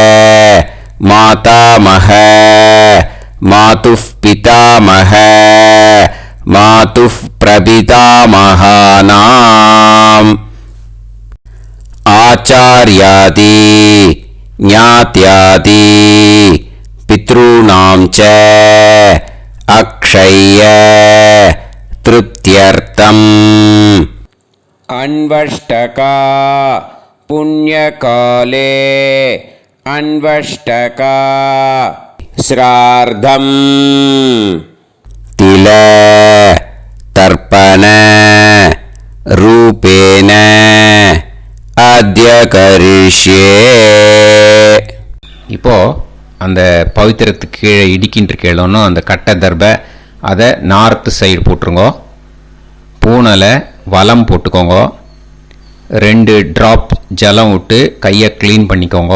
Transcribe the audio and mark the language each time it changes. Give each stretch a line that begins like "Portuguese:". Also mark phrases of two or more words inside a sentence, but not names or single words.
Sanskrit: मातामह मातुः पितामह मातुः प्रपितामहानाम् आचार्यादि ज्ञात्यादि पितॄणां च अक्षय तृप्त्यर्थम्. अन्वष्टका पुण्यकाले अन्वष्टका श्रार्धम् तिल तर्पण रूपेण अद्य करिष्ये.
Tamil: இப்போ அந்த பவித்திரத்துக்கு கீழே இடிக்கின்ற கீழோன்னு அந்த கட்டை தர்பை அதை
English: north side
Tamil: போட்டுருங்கோ. பூனலை வலம் போட்டுக்கோங்க. 2 ட்ராப் ஜலம் விட்டு கையை க்ளீன் பண்ணிக்கோங்க.